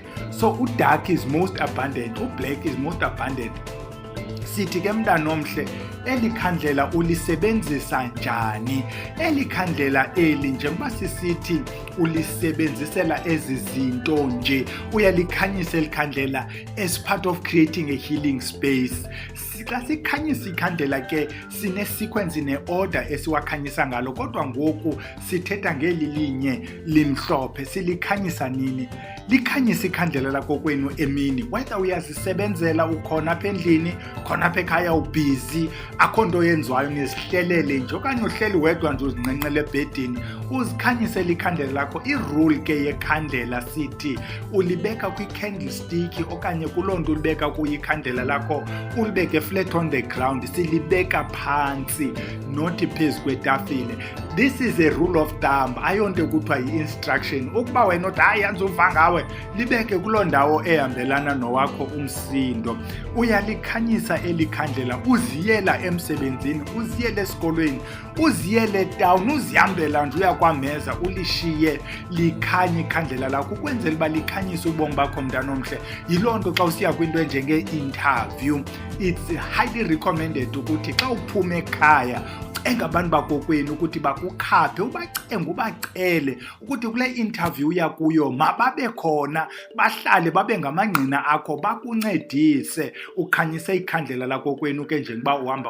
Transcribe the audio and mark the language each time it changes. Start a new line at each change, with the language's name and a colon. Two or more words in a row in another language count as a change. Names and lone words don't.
English: So u-dark is most abundant, u-black is most abundant.
Xhosa: Sithi ke mntana omhle, eli khandlela ulisebenzisa njani? Eli khandlela eli njengoba sisithi ulisebenzisela ezi zinto nje, uyalikhanyisa eli khandlela
English: as part of creating a healing space.
Xhosa: Xa sikhanyisa ikhandlela ke sine-sequence ne-order esiwakhanyisa ngalo, kodwa ngoku sithetha ngeli linye limhlophe. Silikhanyisa nini? Likhanyisa ikhandlela lakho kwenu emini, whether uyazisebenzela ukhona apha endlini, khona apha ekhaya ubhizi, akho nto yenziwayo, nizihlelele nje okanye uhleli wedwa nje uzinqenqele ebhedini uzikhanyisele ikhandlela lakho. Irule ke yekhandlela sithi ulibeka kwi-candlestick okanye kuloo nto ulibeka kuyo ikhandlela lakho, ulibeke
English: flat on the ground,
Xhosa: silibeka phantsi nothi phezu kwetafile.
English: This is a rule of thumb,
Xhosa: ayonto kuthiwa yi-instruction. Ukuba wena uthi hayi anzuva ngawe, libeke kuloo ndawo ehambelana nowakho umsindo. Uyalikhanyisa eli khandlela, uziyela emsebenzini, uziyele esikolweni, uziyele town, uzihambela nje uyakwameza, ulishiye likhanye ikhandlela lakho ukwenzela uba likhanyise ubomi bakho mntana omhle. Yiloo nto xa usiya kwinto enjenge-interview,
English: it's highly recommended
Xhosa: ukuthi xa uphume ekhaya engabantu bakokwenu ukuthi bakukhaphe, ubacenge ubacele ukuthi kule interview yakuyo mababe khona, bahlale babe ngamangqina akho, bakuncedise ukhanyise ikhandlela lakokwenu ke njengoba uhamba.